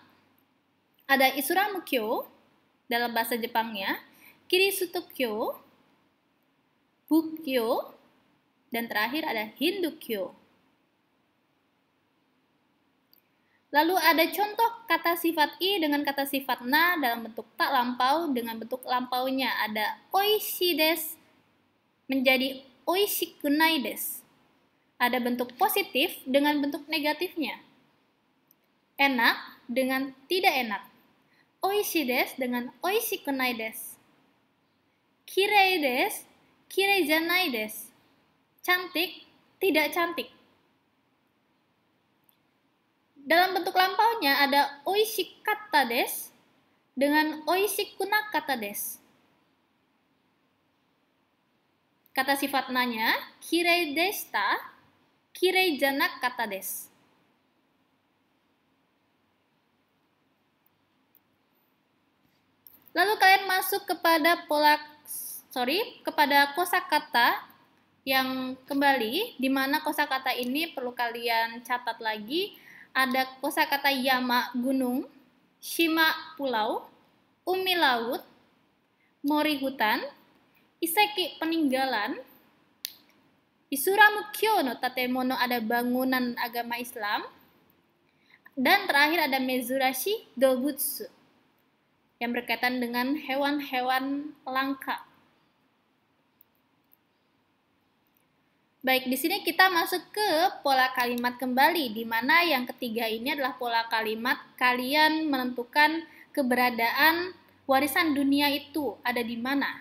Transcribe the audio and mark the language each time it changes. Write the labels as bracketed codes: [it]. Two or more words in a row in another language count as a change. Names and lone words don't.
[id] Ada Islam Kyo dalam bahasa Jepangnya, Kiristo Kyo, Bukkyo, dan terakhir ada Hindu Kyo. Lalu ada contoh kata sifat i dengan kata sifat na dalam bentuk tak lampau dengan bentuk lampaunya. Ada [ja] おいしいです [id] menjadi [ja] おいしくないです. [id] Ada bentuk positif dengan bentuk negatifnya. Enak dengan tidak enak. [ja] おいしいです dengan おいしくないです. きれいです、きれいじゃないです. [id] Cantik, tidak cantik. Dalam bentuk lampaunya ada [ja] おいしかったです [id] dengan [ja] おいしくなかったです. [id] Kata sifat nanya, [ja] きれいでした、きれいじゃなかったです. [id] Lalu kalian masuk kepada kosakata yang kembali, di mana kosakata ini perlu kalian catat lagi. Ada kosakata yama gunung, shima pulau, umi laut, mori hutan, iseki peninggalan, [ja] イスラム教の建物 [id] ada bangunan agama Islam, dan terakhir ada [ja] 珍しい動物 [id] yang berkaitan dengan hewan-hewan langka. Baik, di sini kita masuk ke pola kalimat kembali, di mana yang ketiga ini adalah pola kalimat kalian menentukan keberadaan warisan dunia itu ada di mana.